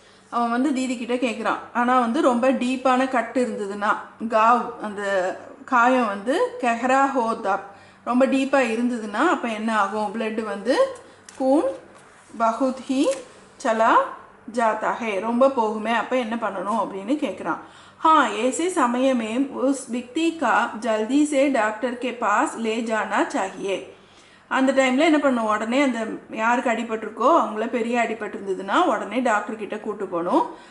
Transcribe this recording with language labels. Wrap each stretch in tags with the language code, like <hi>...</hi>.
<ta>அவன் வந்து தீதி கிட்ட கேட்குறான், ஆனால் வந்து ரொம்ப டீப்பான கட்டு இருந்ததுன்னா, காவ் அந்த காயம் வந்து</ta> <hi>கெஹரா ஹோ தப்</hi> <ta>ரொம்ப டீப்பாக இருந்ததுன்னா அப்போ என்ன ஆகும், பிளட்டு வந்து</ta> <hi>கூன் பகுத் ஹி சலா ஜாத்தா ஹே</hi> <ta>ரொம்ப போகுமே, அப்போ என்ன பண்ணணும் அப்படின்னு கேட்குறான்.</ta> <hi>हाँ, ऐसे समय में उस व्यक्ति का जल्दी से डॉक्टर के पास ले जाना चाहिए.</hi> <ta>அந்த டைமில் என்ன பண்ணும், உடனே அந்த யாருக்கு அடிபட்டிருக்கோ அவங்கள பெரிய அடிபட்டிருந்ததுன்னா உடனே டாக்டர் கிட்ட கூட்டு போகணும்.</ta>